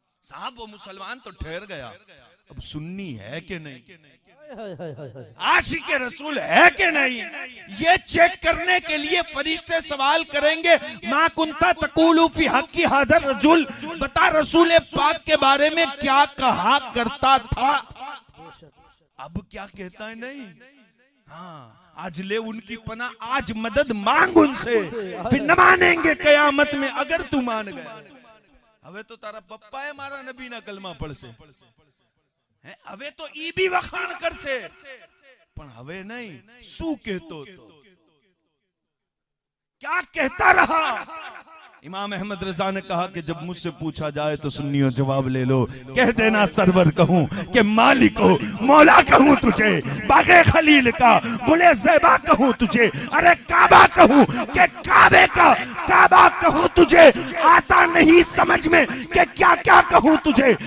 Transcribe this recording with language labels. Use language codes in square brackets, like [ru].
[hi] साहब वो मुसलमान तो ठहर गया, अब सुन्नी है कि नहीं, आशिक रसूल है कि नहीं, ये चेक करने के लिए फरिश्ते सवाल करेंगे [ar] मा कुंता तकूलु फी हक्की हादर रजुल, [hi] बता रसूल पाक के बारे में क्या कहा करता था। अब क्या कहता है? नहीं, हाँ आज ले उनकी पना, आज मदद मांग उनसे, फिर न मानेंगे कयामत में अगर तू मान गया। [gu] હવે તો તારા પપ્પાએ મારા નબીના કલમા પડશે, હે હવે તો ઈ બી વખાણ કરશે, પણ હવે નહીં, શું કહેતો હતો, [hi] क्या कहता रहा? इमाम अहमद रजा ने कहा कि जब मुझसे पूछा जाए तो सुन्नियों जवाब ले लो, कह देना सरवर कहूं कि मालिक हो, मौला कहूं तुझे, बागे खलील का गुले ज़ैबा कहूं तुझे, अरे काबा कहूं कि काबे का काबा कहूं तुझे, आता नहीं समझ में कि क्या क्या कहूं तुझे।